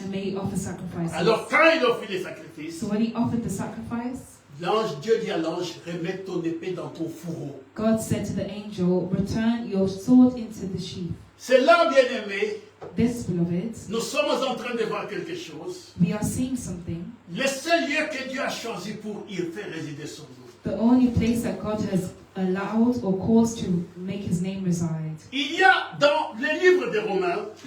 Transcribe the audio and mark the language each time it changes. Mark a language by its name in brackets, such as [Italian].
[English] and may he offer sacrifices. [French] Alors quand il offrit les sacrifices, [English] So when he offered the sacrifice, [French] Dieu dit à l'ange, remets ton épée dans ton fourreau. [English] God said to the angel, return your sword into the sheath. [French] C'est là, bien-aimé, [English] This, beloved, [French] nous sommes en train de voir quelque chose. [English] we are seeing something. [French] Le seul lieu que Dieu a choisi pour y faire résider son nom. [English] The only place that God has allowed or caused to make his name reside. [French] Il y a dans le livre de Romains,